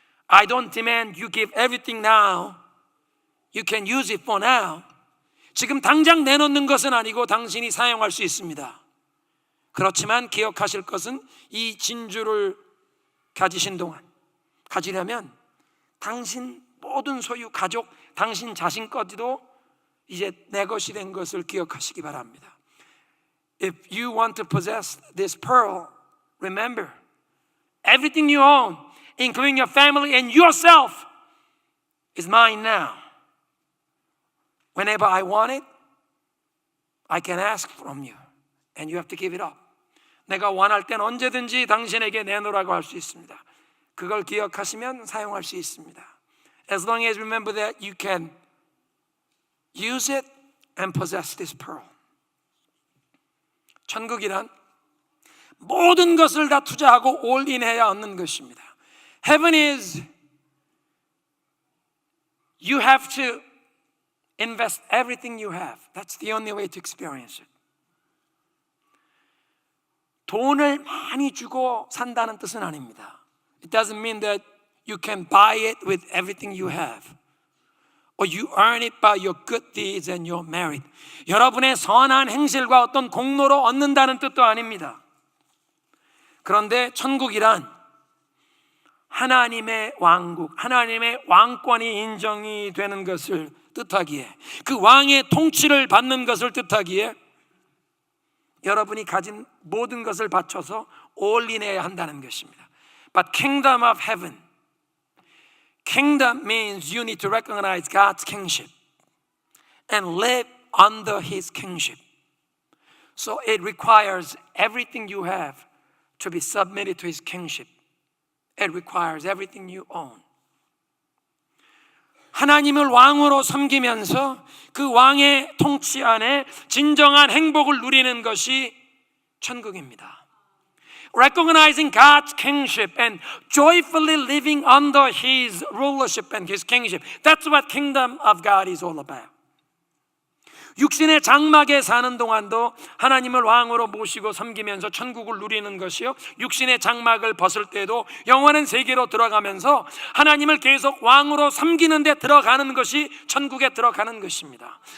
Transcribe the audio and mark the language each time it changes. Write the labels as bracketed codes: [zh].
[en] I don't demand you give everything now. You can use it for now. [ko] 지금 당장 내놓는 것은 아니고 당신이 사용할 수 있습니다. 그렇지만 기억하실 것은 이 진주를 가지신 동안, 가지려면 당신 모든 소유, 가족, 당신 자신 것도 이제 내 것이 된 것을 기억하시기 바랍니다. [en] If you want to possess this pearl, remember, everything you own, including your family and yourself, is mine now. Whenever I want it, I can ask from you, and you have to give it up. [ko] 내가 원할 땐 언제든지 당신에게 내놓으라고 할 수 있습니다. 그걸 기억하시면 사용할 수 있습니다. [en] As long as you remember that, you can use it and possess this pearl. [ko] 천국이란 모든 것을 다 투자하고 올인해야 얻는 것입니다. [en] Heaven is you have to invest everything you have. That's the only way to experience it. [ko] 돈을 많이 주고 산다는 뜻은 아닙니다. [en] It doesn't mean that you can buy it with everything you have. Or you earn it by your good deeds and your merit. [ko] 여러분의 선한 행실과 어떤 공로로 얻는다는 뜻도 아닙니다. 그런데 천국이란 하나님의 왕국, 하나님의 왕권이 인정이 되는 것을 뜻하기에, 그 왕의 통치를 받는 것을 뜻하기에 여러분이 가진 모든 것을 바쳐서 올인해야 한다는 것입니다. [en] But kingdom of heaven, kingdom means you need to recognize God's kingship and live under His kingship. So it requires everything you have to be submitted to His kingship. It requires everything you own. [ko] 하나님을 왕으로 섬기면서 그 왕의 통치 안에 진정한 행복을 누리는 것이 천국입니다. [en] Recognizing God's kingship and joyfully living under His rulership and His kingship. That's what kingdom of God is all about. [ko] 육신의 장막에 사는 동안도 하나님을 왕으로 모시고 섬기면서 천국을 누리는 것이요, 육신의 장막을 벗을 때도 영원한 세계로 들어가면서 하나님을 계속 왕으로 섬기는 데 들어가는 것이 천국에 들어가는 것입니다.